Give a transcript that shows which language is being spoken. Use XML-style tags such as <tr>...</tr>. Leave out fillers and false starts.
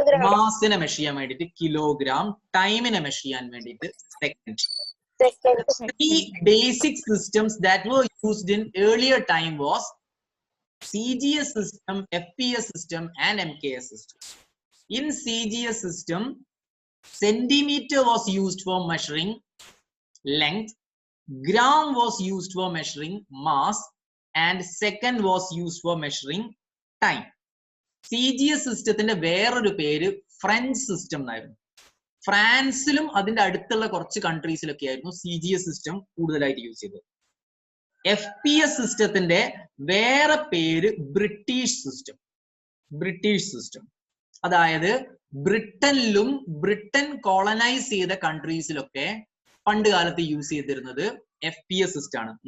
<ml>മാസിനെ measure ചെയ്യാൻ വേണ്ടിയിട്ട് kilogram. ടൈമിനെ measure ചെയ്യാൻ വേണ്ടിയിട്ട് second.</ml> <en>Three basic systems that were used in earlier time was CGS system, FPS system, and MKS system. In CGS system, centimeter was used for measuring length, gram was used for measuring mass, and second was used for measuring time.</en> <ml>CGS സിസ്റ്റത്തിന്റെ വേറൊരു പേര് French system എന്നായിരുന്നു. ഫ്രാൻസിലും അതിന്റെ അടുത്തുള്ള കുറച്ച് കൺട്രീസിലൊക്കെ ആയിരുന്നു CGS system കൂടുതലായിട്ട് use ചെയ്തത്. FPS സിസ്റ്റത്തിന്റെ വേറെ പേര് ബ്രിട്ടീഷ് സിസ്റ്റം. ബ്രിട്ടീഷ് സിസ്റ്റം അതായത് ബ്രിട്ടനിലും ബ്രിട്ടൻ കോളനൈസ് ചെയ്ത കൺട്രീസിലൊക്കെ പണ്ട് കാലത്ത് യൂസ് ചെയ്തിരുന്നത് FPS സിസ്റ്റം ആണ്.</ml>